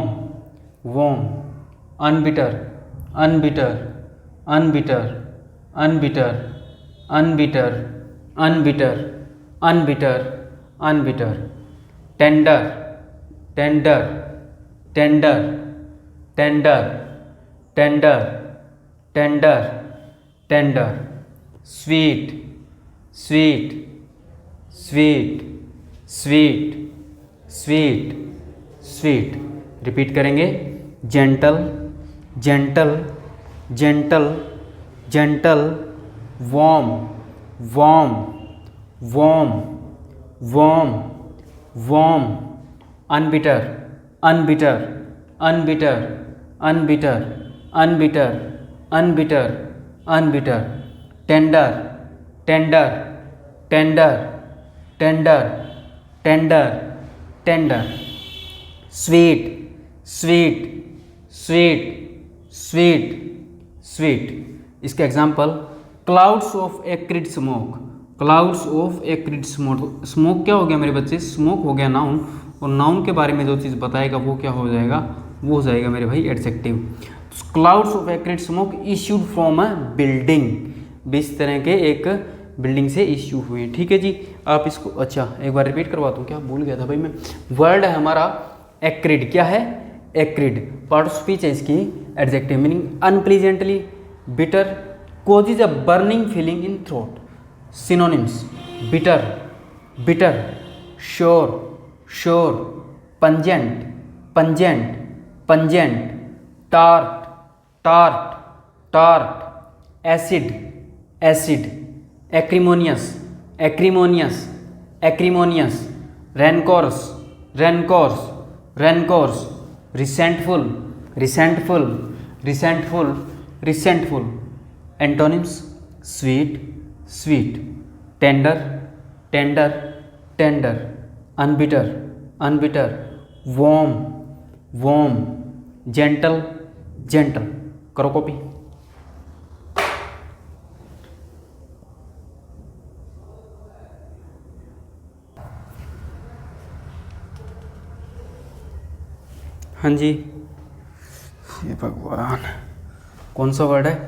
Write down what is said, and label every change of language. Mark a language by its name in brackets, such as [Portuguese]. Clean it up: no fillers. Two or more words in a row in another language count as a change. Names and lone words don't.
[English] वार्म, unbitter, unbitter, unbitter, unbitter, unbitter, unbitter, unbitter, unbitter, tender, tender, tender, tender, tender, tender, tender, sweet, sweet, sweet, sweet, sweet, sweet, रिपीट करेंगे, gentle, gentle, gentle, gentle, warm, warm, warm, warm, वार्म, unbitter, unbitter, unbitter, unbitter, unbitter, unbitter, unbitter, tender, tender, tender, tender, tender, tender, sweet, sweet, sweet, sweet, sweet. इसके example, clouds of acrid smoke, clouds of acrid smoke. [Hindi] स्मोक क्या हो गया मेरे बच्चे? स्मोक हो गया नाउन, और नाउन के बारे में जो चीज़ बताएगा वो क्या हो जाएगा? वो हो जाएगा मेरे भाई एडजेक्टिव। [English] clouds of acrid smoke issued from a building, [Hindi] इस तरह के एक बिल्डिंग से इश्यू हुए। ठीक है जी, आप इसको अच्छा एक बार रिपीट करवा दूँ, क्या भूल गया था भाई मैं। वर्ड है हमारा एक्रिड, क्या है? [English] acrid. part of speech [Hindi] है इसकी, [English] adjective meaning unpleasantly, बिटर, causes a burning feeling in throat. Synonyms, bitter, bitter, sure, sure, pungent, pungent, pungent, tart, tart, tart, acid, acid, acrimonious, acrimonious, acrimonious, rancorous, rancorous, rancorous, resentful, resentful, resentful, resentful. Antonyms, sweet, sweet, tender, tender, tender, unbitter, unbitter, warm, warm, gentle, gentle। [Hindi] करो कॉपी। हाँ जी, ये भगवान कौन सा वर्ड है?